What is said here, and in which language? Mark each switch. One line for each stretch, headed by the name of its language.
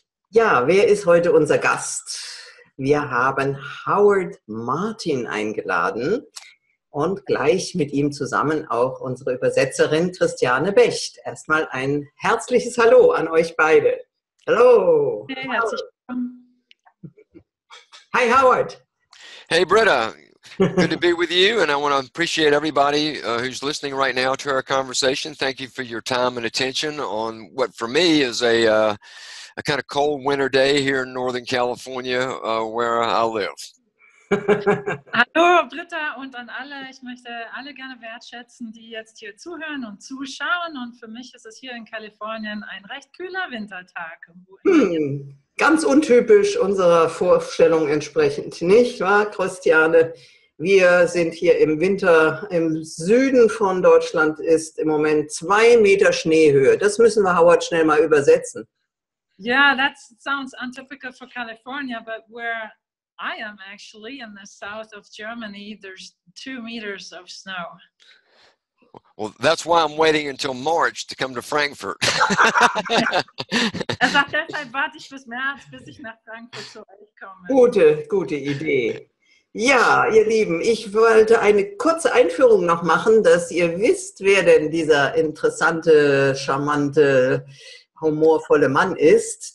German: Ja, wer ist heute unser Gast? Wir haben Howard Martin eingeladen und gleich mit ihm zusammen auch unsere Übersetzerin Christiane Becht. Erstmal ein herzliches Hallo an euch beide. Hallo. Hey, herzlich willkommen. Hi Howard.
English: Hey Britta, good to be with you, and I want to appreciate everybody who's listening right now to our conversation. Thank you for your time and attention on what for me is a kind of cold winter day here in Northern California where I live.
German: Hallo Britta und an alle. Ich möchte alle gerne wertschätzen, die jetzt hier zuhören und zuschauen. Und für mich ist es hier in Kalifornien ein recht kühler Wintertag. Ganz untypisch unserer Vorstellung entsprechend, nicht wahr, Christiane? Wir sind hier im Winter, im Süden von Deutschland ist im Moment 2 Meter Schneehöhe. Das müssen wir Howard schnell mal übersetzen.
English: Yeah, that sounds untypical for California, but where I am actually in the south of Germany, there's 2 meters of snow. Well, that's why I'm waiting until March to come to Frankfurt.
German: Sagt, deshalb warte ich bis März, bis ich nach Frankfurt zu euch komme. Gute Idee. Ja, ihr Lieben, ich wollte eine kurze Einführung noch machen, dass ihr wisst, wer denn dieser interessante, charmante, humorvolle Mann ist.